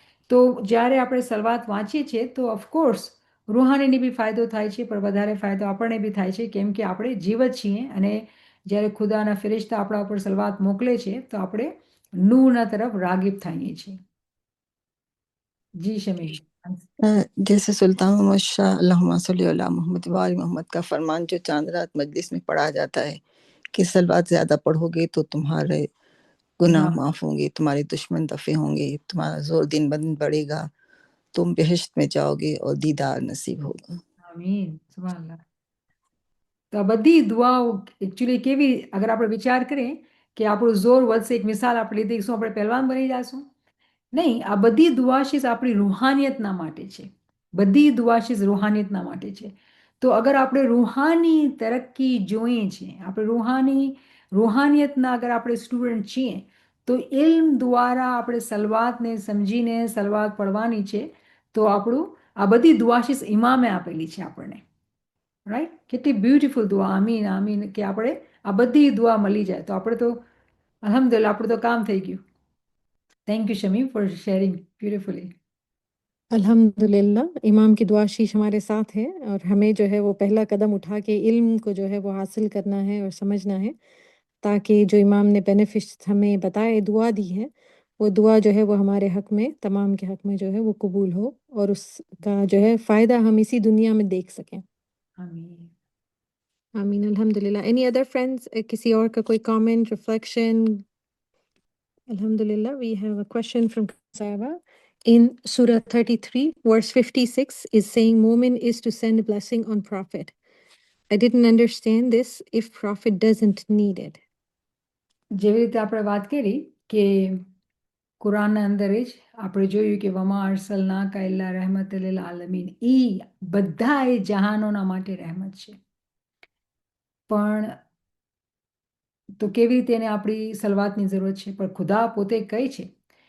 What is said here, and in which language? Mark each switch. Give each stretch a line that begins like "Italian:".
Gujarati: તો જ્યારે આપણે સલવાત વાંચીએ છીએ તો ઓફકોર્સ રૂહાનીને બી ફાયદો થાય છે, પણ વધારે ફાયદો આપણને બી થાય છે, કેમ કે આપણે જીવત છીએ અને જ્યારે ખુદાના ફિરિશ્તા આપણા ઉપર સલવાત મોકલે છે તો આપણે નૂરના તરફ રાગિબ થઈએ છીએ. જી શમીમ.
Hindi: जैसे सुल्तान मोहम्मद शाह अल्लाहुम्मा सल्ली अला मोहम्मद व आल मोहम्मद का फरमान जो चांद रात मजलिस में पढ़ा जाता है कि सलवात ज्यादा पढ़ोगे तो तुम्हारे गुनाह हाँ, माफ होंगे, तुम्हारे दुश्मन दफे होंगे, तुम्हारा जोर दिन ब दिन बढ़ेगा, तुम बेहश्त में जाओगे और दीदार नसीब होगा.
Gujarati: આમીન. સુભાનઅલ્લાહ. તો આ બધી દુઆઓ એકચ્યુઅલી કેવી, અગર આપણે વિચાર કરીએ કે આપણું જોર વધશે, એક મિસાલ આપણે લીધી, શું આપણે પહેલવાન બની જશું? નહીં, આ બધી દુઆશીસ આપણી રૂહાનિયતના માટે છે. બધી દુઆશીસ રૂહાનિયતના માટે છે. તો અગર આપણે રૂહાની તરક્કી જોઈએ છે, આપણે રૂહાનિયતના અગર આપણે સ્ટુડન્ટ છીએ તો ઇલ્મ દ્વારા આપણે સલવાતને સમજીને સલવાત પડવાની છે. તો આપણું આ બધી દુઆશીસ ઇમામે આપેલી છે આપણને, રાઈટ? કેટલી બ્યુટિફુલ દુઆ, આમીન આમીન, કે આપણે આ બધી દુઆ મળી જાય તો આપણે તો અલ્હમ્દુલિલ્લાહ, આપણું તો કામ થઈ ગયું.
English: Thank you, Shamim, for sharing beautifully.
Hindi: अल्हम्दुलिल्लाह, इमाम की दुआ शीश हमारे साथ है और हमें जो है वो पहला कदम उठा के इल्म को जो है वो हासिल करना है और समझना है, ताकि जो इमाम ने बेनिफिट्स हमें बताए, दुआ दी है, वो दुआ जो है वो हमारे हक में, तमाम के हक में जो है वो कबूल हो और उसका जो है फ़ायदा हम इसी दुनिया में देख सकें. आमीन. आमीन. अल्हम्दुलिल्लाह.
English: any other friends,
Hindi: किसी और का कोई comment, reflection?
English: Alhamdulillah, we have a question from Sahaba. In Surah 33, verse 56 is saying Mu'min is to send blessing on Prophet. I didn't understand this if Prophet doesn't need it.
Gujarati: જેવી રીતે આપણે વાત કરી કે કુરાનના અંદર જ આપણે જોયું કે વમા અરસલના કા ઇલ્લા રહેમત લિલ આલમીન, એ બધા એ જહાનોના માટે રહેમત છે. પણ તો કેવી રીતે એને આપણી સલવાતની જરૂરત છે, પણ ખુદા પોતે કહે છે.